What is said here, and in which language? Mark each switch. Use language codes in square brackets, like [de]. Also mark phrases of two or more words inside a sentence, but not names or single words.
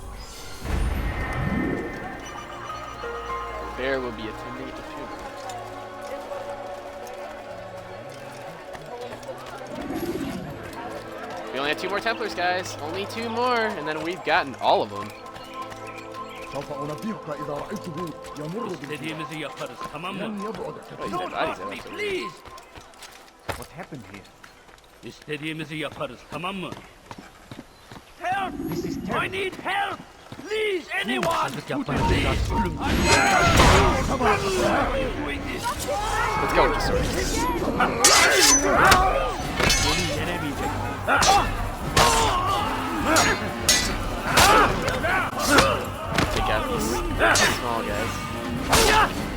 [en] Bear will be attending the funeral. We only have 2 more Templars, guys. Only 2 more, and then we've gotten all of them. [ar] سوف أنبهك إذا رأيته يمر [tr] İstediğimizi yaparız, tamam mı? [ar] لن يبعد [en] Oh, he's [ar] كثيرا. [en] dead bodies, Me, though. please! What happened here? [tr] İstediğimizi yaparız, tamam mı? [en] Help! This is I terrible. need help! Please, anyone! [tr] yapmanız [en] Please! [tr] lazım. [en] Why are you doing this? Let's go with the sword. Take out these small guys.